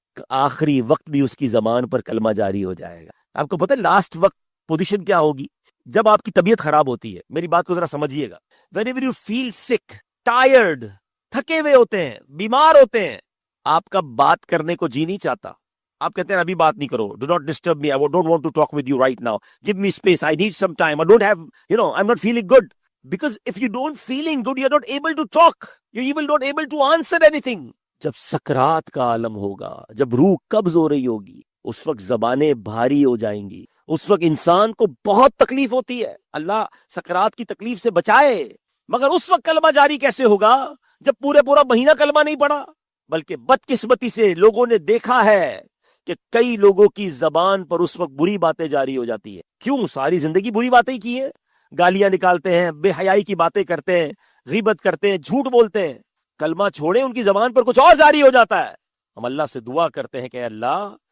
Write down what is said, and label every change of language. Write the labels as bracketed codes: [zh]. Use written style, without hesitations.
[ur] آخری وقت بھی اس کی زبان پر کلمہ جاری ہو جائے گا۔ آپ کو پتہ ہے لاسٹ وقت پوزیشن کیا ہوگی؟ جب آپ کی طبیعت خراب ہوتی ہے، میری بات کو ذرا سمجھیے گا، [en] whenever you feel sick, tired، [ur] تھکے ہوئے ہوتے ہیں، بیمار ہوتے ہیں، آپ کا بات کرنے کو جی نہیں چاہتا، آپ کہتے ہیں ابھی بات نہیں کرو، [en] do not disturb me, I don't want to talk with you right now, give me space, I need some time, I don't have, I'm not feeling good. Because if you don't feeling good, you're not able to talk, you're even not able to answer anything. [ur] جب سکرات کا عالم ہوگا، جب روح قبض ہو رہی ہوگی، اس وقت زبانیں بھاری ہو جائیں گی، اس وقت انسان کو بہت تکلیف ہوتی ہے، اللہ سکرات کی تکلیف سے بچائے۔ مگر اس وقت کلمہ جاری کیسے ہوگا جب پورا مہینہ کلمہ نہیں پڑا؟ بلکہ بدقسمتی سے لوگوں نے دیکھا ہے کہ کئی لوگوں کی زبان پر اس وقت بری باتیں جاری ہو جاتی ہے۔ کیوں؟ ساری زندگی بری باتیں کی ہیں، گالیاں نکالتے ہیں، بے حیائی کی باتیں کرتے ہیں، غیبت کرتے ہیں، جھوٹ بولتے ہیں، کلمہ چھوڑیں ان کی زبان پر کچھ اور جاری ہو جاتا ہے۔ ہم اللہ سے دعا کرتے ہیں کہ اے اللہ